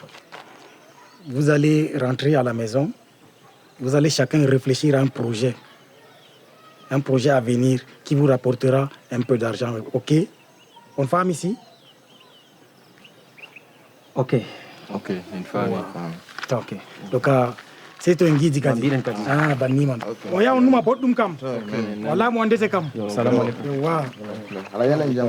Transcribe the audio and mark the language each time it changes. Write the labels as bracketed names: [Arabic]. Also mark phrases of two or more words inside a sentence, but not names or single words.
[French] Vous allez rentrer à la maison. Vous allez chacun réfléchir à un projet. Un projet à venir qui vous rapportera un peu d'argent. OK? Une femme ici? Ok. Ok, une femme. OK. Donc, c'est un guide kadi. [Fula] Ah, banni man. O ya onuma boddum kam. Wala mo ndese kam. [Arabic] السلام عليكم. Wa. [Fula] Ala yala jam.